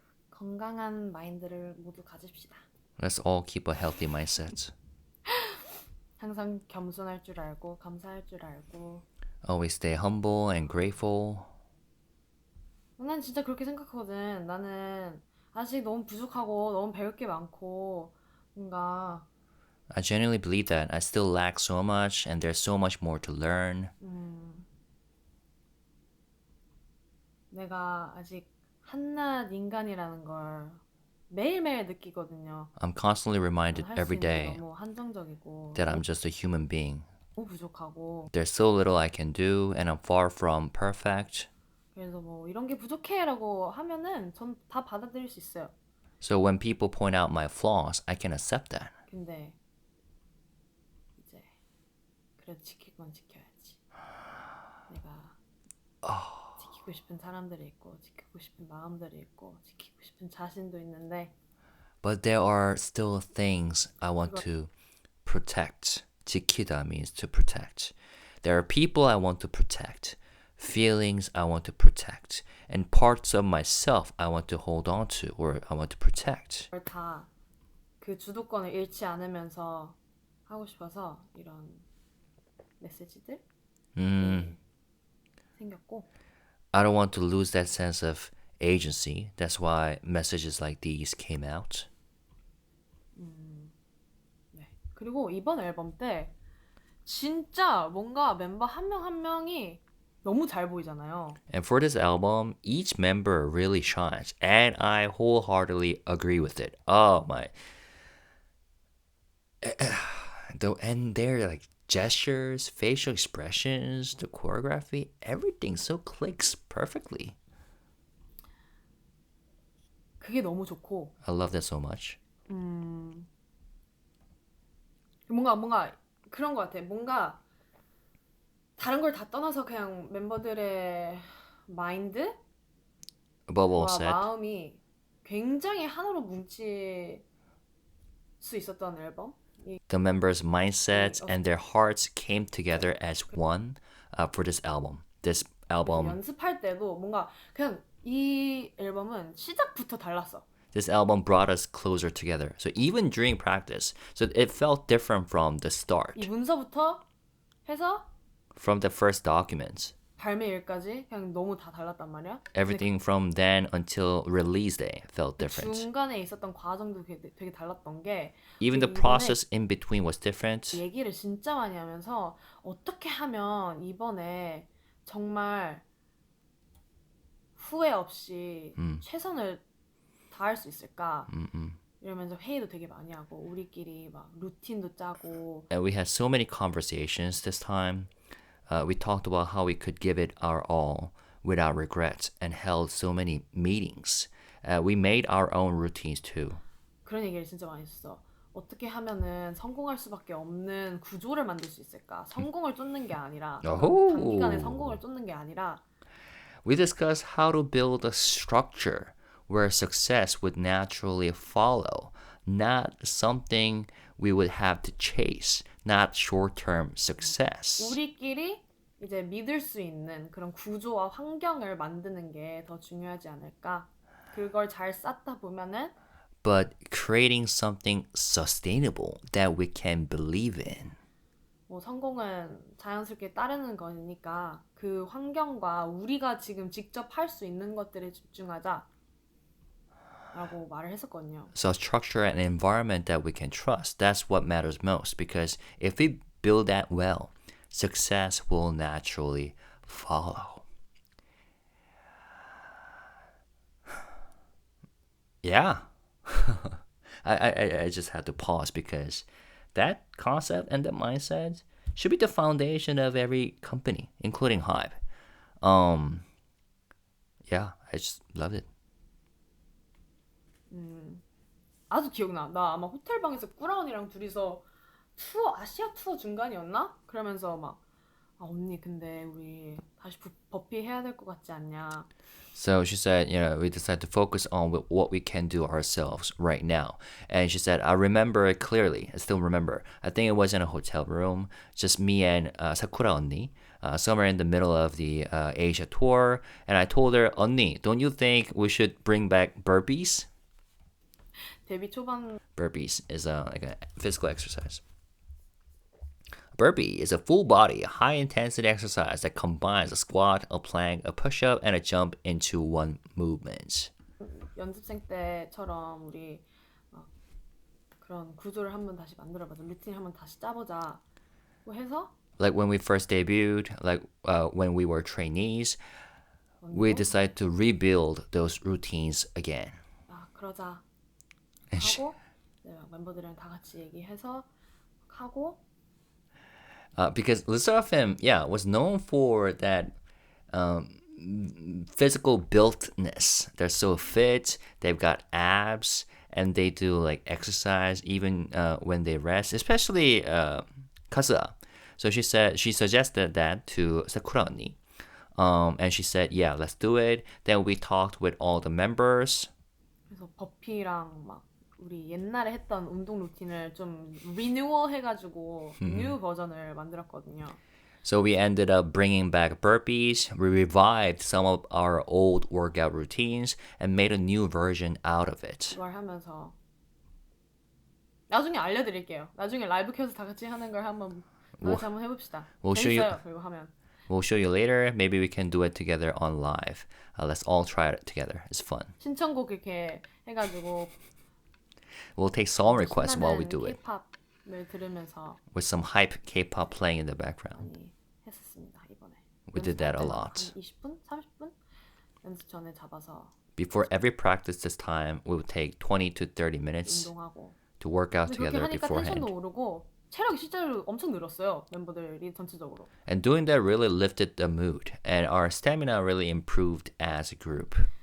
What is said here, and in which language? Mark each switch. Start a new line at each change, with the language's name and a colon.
Korean: 건강한 마인드를 모두 가집시다.
English: Let's all keep a healthy mindset.
Korean: 항상 겸손할 줄 알고 감사할 줄 알고.
English: Always stay humble and grateful.
Korean: 난 진짜 그렇게 생각하거든. 나는 아직 너무 부족하고 너무 배울 게 많고 뭔가
English: I genuinely believe that I still lack so much and there's so much more to learn.
Korean: 내가 아직 한낱 인간이라는 걸 매일매일 느끼거든요.
English: I'm constantly reminded
Korean: 할 수
English: every
Korean: 있는 게
English: day
Korean: 너무 한정적이고
English: that I'm just a human being.
Korean: 너무 부족하고
English: There's so little I can do and I'm far from perfect.
Korean: 그래서 뭐 이런 게 부족해라고 하면은 전 다 받아들일 수 있어요.
English: So when people point out my flaws, I can accept that.
Korean: 근데 이제 그래도 지킬 건 지켜야지. 내가 지키고 싶은 사람들이 있고 지키고 싶은 마음들이 있고 지키고 싶은 자신도 있는데
English: But there are still things I want to protect. 지키다 means to protect. There are people I want to protect. Feelings I want to protect. And parts of myself I want to hold on to or I want to protect.
Korean: 다 그 주도권을 잃지 않으면서 하고 싶어서 이런 메시지들 생겼고
English: I don't want to lose that sense of agency. That's why messages like these came out.
Korean: 네. 그리고 이번 앨범 때 진짜 뭔가 멤버 한 명 한 명이 너무 잘 보이잖아요.
English: And for this album, each member really shines. And I wholeheartedly agree with it. Oh my. And their like gestures, facial expressions, the choreography, everything so clicks perfectly.
Korean: 그게 너무 좋고
English: I love that so much.
Korean: 뭔가 그런 것 같아. 뭔가 다른 걸 다 떠나서 그냥 멤버들의 마인드?
English: Above all said,
Korean: 마음이 굉장히 하나로 뭉칠 수 있었던 앨범?
English: the members' mindsets and their hearts came together as one for this album. This album,
Korean: 연습할 때도 뭔가 그냥 이 앨범은 시작부터 달랐어.
English: this album brought us closer together. So even during practice, so it felt different from the start,
Korean: 이 문서부터 해서
English: from the first documents.
Korean: 발매일까지 그냥 너무 다 달랐단 말이야.
English: Everything from then until release day felt different.
Korean: 중간에 있었던 과정도 되게 달랐던 게
English: Even the process in between was different.
Korean: 얘기를 진짜 많이 하면서 어떻게 하면 이번에 정말 후회 없이 최선을 다할 수 있을까? 이러면서 회의도 되게 많이 하고 우리끼리 막 루틴도 짜고
English: And we had so many conversations this time. We talked about how we could give it our all without regret and held so many meetings. We made our own routines too.
Korean: 그런 얘기를 진짜 많이 했어. 어떻게 하면은 성공할 수밖에 없는 구조를 만들 수 있을까? 성공을 쫓는 게 아니라 단기간에 성공을 쫓는 게 아니라
English: We discussed how to build a structure where success would naturally follow, not something we would have to chase, not short-term success.
Korean: 우리끼리 이제 믿을 수 있는 그런 구조와 환경을 만드는 게 더 중요하지 않을까? 그걸 잘 쌓다 보면은
English: But creating something sustainable that we can believe in.
Korean: 뭐 성공은 자연스럽게 따르는 거니까 그 환경과 우리가 지금 직접 할 수 있는 것들에 집중하자 라고 말을 했었거든요.
English: So structure and environment that we can trust. That's what matters most because if we build that well, success will naturally follow. Yeah. I just had to pause because that concept and that mindset should be the foundation of every company, including HYBE. Yeah, I just loved it.
Korean: 아주 기억나. 나 아마 호텔 방에서 꾸라언니랑 둘이서 아시아 투어 중간이었나? 그러면서 막 언니 근데 우리 다시 버피 해야 될 것 같지 않냐?
English: So she said, we decided to focus on what we can do ourselves right now. And she said, I remember it clearly. I still remember. I think it was in a hotel room, just me and Sakura 언니, somewhere in the middle of the Asia tour. And I told her, 언니, don't you think we should bring back burpees?
Korean: 데뷔 초반
English: Burpees is like a physical exercise. Burpee is a full body, high intensity exercise that combines a squat, a plank, a push up, and a jump into one movement.
Korean: 연습생 때처럼 우리 그런 구조를 한번 다시 만들어보자. 루틴 한번 다시 짜보자. 뭐 해서
English: Like when we first debuted, like when we were trainees, we decided to rebuild those routines again.
Korean: 그러자 하고 멤버들이랑 다 같이 얘기해서 하고
English: Because 르세라핌, was known for that physical builtness. They're so fit, they've got abs, and they do like exercise even when they rest, especially Kazuha. So she suggested that to Sakura 언니. And she said, yeah, let's do it. Then we talked with all the members.
Korean: 그래서 버피랑 막 우리 옛날에 했던 운동 루틴을 좀 리뉴얼 해가지고 뉴 버전을 만들었거든요.
English: So we ended up bringing back burpees. We revived some of our old workout routines and made a new version out of it.
Korean: 그걸 하면서 나중에 알려드릴게요. 나중에 라이브 켜서 다 같이 하는 걸 한번 해봅시다. 재밌어요. 그리고 하면.
English: We'll show you later. Maybe we can do it together on live. Let's all try it together. It's fun.
Korean: 신청곡 이렇게 해가지고
English: We'll take song requests while we do it.
Korean: Kpop을 들으면서
English: with some hype Kpop playing in the background.
Korean: 많이 했었습니다 이번에.
English: We did that a lot.
Korean: 한 20분, 30분 연습 전에 잡아서.
English: Before every practice this time, we would take 20 to 30 minutes
Korean: 운동하고.
English: to work out
Korean: 그렇게
English: together
Korean: 하니까
English: beforehand.
Korean: 텐션도 오르고 체력이 실제로 엄청 늘었어요 멤버들이 전체적으로.
English: And doing that really lifted the mood, and our stamina really improved as a group.